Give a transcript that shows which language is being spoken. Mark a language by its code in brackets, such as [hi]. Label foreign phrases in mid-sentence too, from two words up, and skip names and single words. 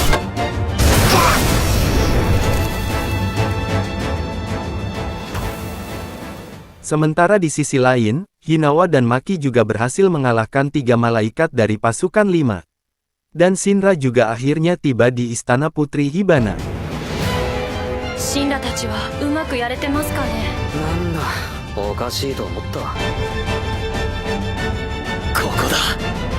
[id] Sementara di sisi lain, Hinawa dan Maki juga berhasil mengalahkan 3 malaikat dari pasukan 5. Dan Shinra juga akhirnya tiba di Istana Putri Hibana. [ja] シンラたちはうまくやれてますかね。なんだおかしいと思った。ここだ。